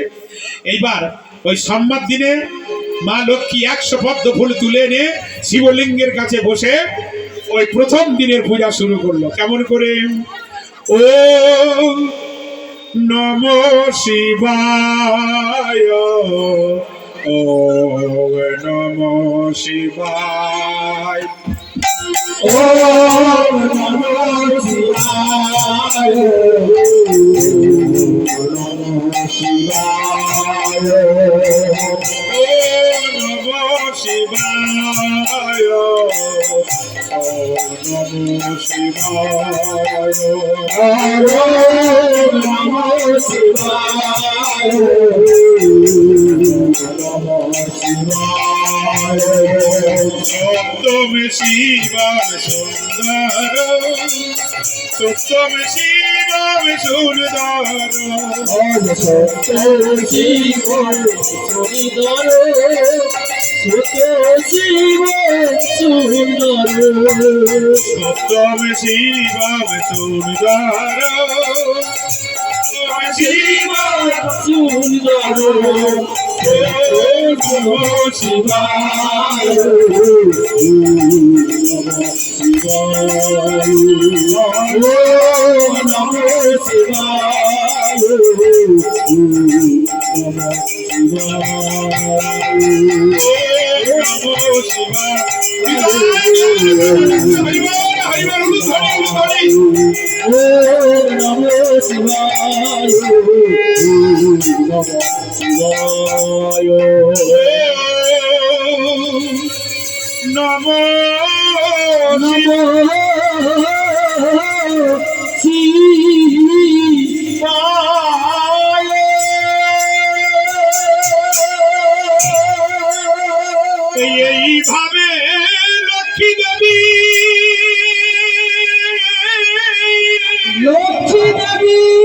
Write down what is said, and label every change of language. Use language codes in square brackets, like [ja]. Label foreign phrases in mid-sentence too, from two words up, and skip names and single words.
[bn] এইবার ওই সোমবার দিনে মা লক্ষ্মী 100 পদ্ম ফুল তুলে এনে শিবলিঙ্গের কাছে বসে ওই প্রথম দিনের পূজা শুরু করলো। কেমন করে? [sa] ओ नमो शिवाय, ओ नमो शिवाय, ओ नमो शिवाय, नमो शिवाय, ओ नमो शिवाय ॐ नमो शिवाय ॐ नमो शिवाय नमो शिवाय सत्यम् शिवम् सुन्दर सत्यम् शिवम् सुन्दर ॐ सत्य शिव सुन्दर सत्य शिव सुन्दर सत्यम् शिवम् सुन्दर शिवम् सुन्दर नमो शिवाय नमो शिवाय नमो नमो शिवाय नमो शिवाय নমো নমো [bn] এইভাবে লক্ষ্মী দেবী লক্ষ্মী দেবী